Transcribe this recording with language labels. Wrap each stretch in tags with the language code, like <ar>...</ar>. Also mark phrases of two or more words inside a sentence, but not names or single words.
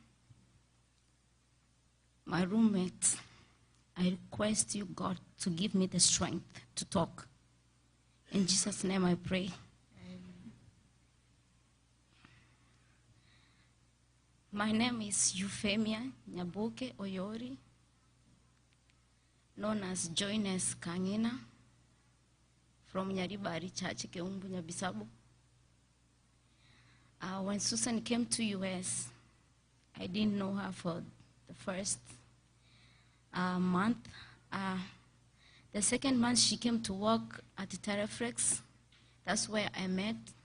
<en>My roommate, I request you, God, to give me the strength to talk. In Jesus' name I pray. Amen. My name is Euphemia Nyaboke Oyori, known as Joines Kangina, from Nyaribari Church, Keumbu, Ebisiba. When Susan came to US, I didn't know her for the first month. The second month she came to work at the Terraflex. That's where I met.</en>